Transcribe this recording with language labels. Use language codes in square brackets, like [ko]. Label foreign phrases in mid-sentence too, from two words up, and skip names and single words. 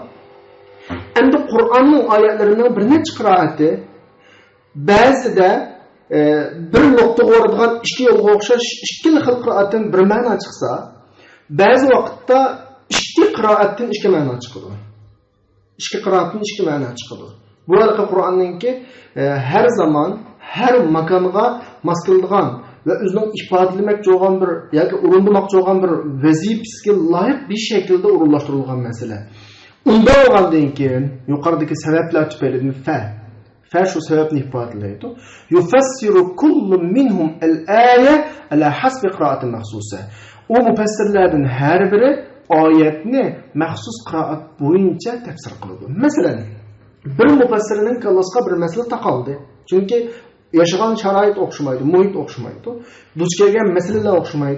[uz] Endi Qur'onning oyatlarining bir necha qiroati ba'zida bir nuqtaga o'radigan 2 yo'lga o'xshash 2 xil qiroatdan bir ma'no chiqsa, ba'zi vaqtda 2 qiroatdan 2 ma'no chiqadi. 2 qiroatdan 2 ma'no chiqadi. Bu arqa Qur'onninki her zaman, her makonga mos keladigan va o'zining ifodalamoqchi bo'lgan bir yoki urinmoqchi bo'lgan bir vazifasiga loyiq bir shaklda o'rinlashtirilgan masala. Unda bo'lgandan keyin yuqoridagi sabablar tufayli fa shu sababni ifodalaydi. [ar] يفسر كل منهم الآية على حسب قراءة مخصوصة. [uz] O mufassirlardan har biri oyatni maxsus qiroat bo'yicha tafsir qiladi. Masalan, bir mufassirning kallasiga bir masala taqaldi. Chunki yaşagan sharoit o'xshamaydi, muhit o'xshamaydi, duch kelgan masalalar o'xshamaydi.